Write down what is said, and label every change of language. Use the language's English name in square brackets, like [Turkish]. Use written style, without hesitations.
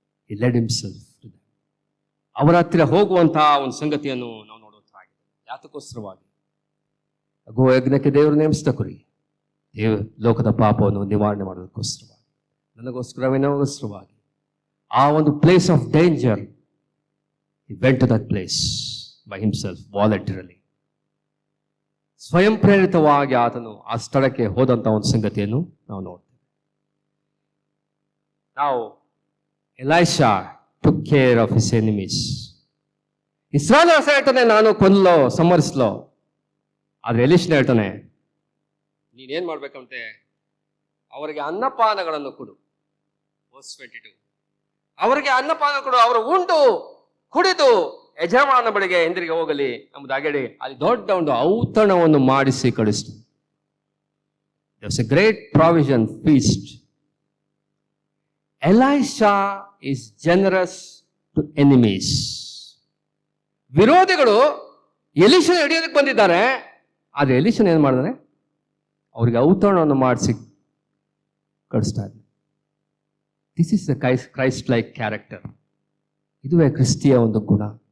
[English] He led himself to them. [Kannada] ಅವರ ಹತ್ತಿರ ಹೋಗುವಂತಹ ಒಂದು ಸಂಗತಿಯನ್ನು ನಾವು ನೋಡುವಂತಾಗಿದೆ. ಯಾತಕ್ಕೋಸ್ಕರವಾಗಿ? ಗೋ ಯಜ್ಞಕ್ಕೆ ದೇವರು ನೇಮಿಸಿದ ಕುರಿ, ಲೋಕದ ಪಾಪವನ್ನು ನಿವಾರಣೆ ಮಾಡೋದಕ್ಕೋಸ್ಕರವಾಗಿ, ನನಗೋಸ್ಕರವೇ ನಮಗೋಸ್ಕರವಾಗಿ. ಆ ಒಂದು [English] Place of danger, he went to that place by himself voluntarily. [Kannada] ಸ್ವಯಂ ಪ್ರೇರಿತವಾಗಿ ಆತನು ಆ ಸ್ಥಳಕ್ಕೆ ಹೋದಂತ ಒಂದು ಸಂಗತಿಯನ್ನು ನಾವು ನೋಡ್ತೇವೆ. ನಾವು [English] Elisha took care of his enemies. [Kannada] Israel ಅರಸ ಹೇಳ್ತಾನೆ, ನಾನು ಕೊಲ್ಲೋ, ಸಂಹರಿಸ್ಲೋ. ಆದ್ರೆ ಎಲೀಷನ ಹೇಳ್ತಾನೆ, ನೀನೇನ್ ಮಾಡ್ಬೇಕಂತೆ, ಅವರಿಗೆ ಅನ್ನಪಾನಗಳನ್ನು ಕೊಡು. [English] Verse 22. [Kannada] ಅವರಿಗೆ ಅನ್ನಪಾನ ಕೊಡು, ಅವರು ಉಂಡು ಕುಡಿದು ಯಜಮಾನ ಬಳಿಗೆ ಹಿಂದಿರುಗಿ ಹೋಗಲಿ ಎಂಬುದಾಗಿ ಹೇಳಿ ಅಲ್ಲಿ ದೊಡ್ಡ ಒಂದು ಔತಣವನ್ನು ಮಾಡಿಸಿ ಕಳಿಸ್ತು. [English] There was a great provision feast. Elisha is generous to enemies. [Kannada] ವಿರೋಧಿಗಳು ಎಲೀಷನ ಹಿಡಿಯೋದಕ್ಕೆ ಬಂದಿದ್ದಾರೆ. ಆದ್ರೆ ಎಲೀಷನ ಏನ್ ಮಾಡಿದಾನೆ, ಅವರಿಗೆ ಔತಣವನ್ನು ಮಾಡಿಸಿ ಕಳಿಸ್ತಾ ಇದ್ದಾರೆ. [English] This is the Christ like character. [Kannada] ಇದುವೇ ಕ್ರಿಸ್ತಿಯ ಒಂದು ಗುಣ.